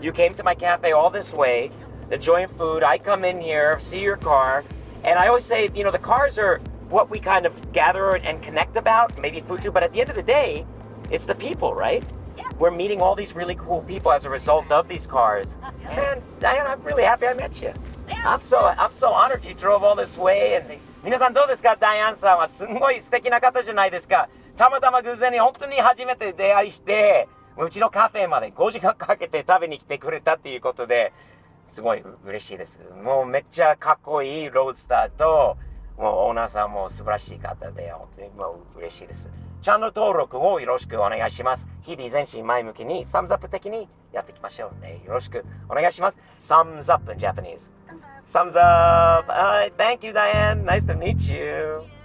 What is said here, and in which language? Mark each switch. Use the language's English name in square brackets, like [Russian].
[English] You came to my cafe all this way, enjoying food. I come in here, see your car, and I always say, the cars are what we kind of gather and connect about, maybe food too, but at the end of the day, it's the people, right? Yes. We're meeting all these really cool people as a result of these cars. Yeah. Man, Diana, I'm really happy I met you. I'm so honored you drove all this way. [Japanese] And 皆さんどうですか？ダイアンさんはすごい素敵な方じゃないですか。たまたま偶然に本当に初めて出会いして、うちのカフェまで5時間かけて食べに来てくれたっていうことで、すごい嬉しいです。もうめっちゃかっこいいロードスターと、もうオーナーさんも素晴らしい方で、本当にもう嬉しいです。チャンネル登録をよろしくお願いします。日々前進前向きに、サムズアップ的にやっていきましょうね。よろしくお願いします。 [English] Thumbs up in Japanese. Thumbs up. Thank you, Diane. Nice to meet you.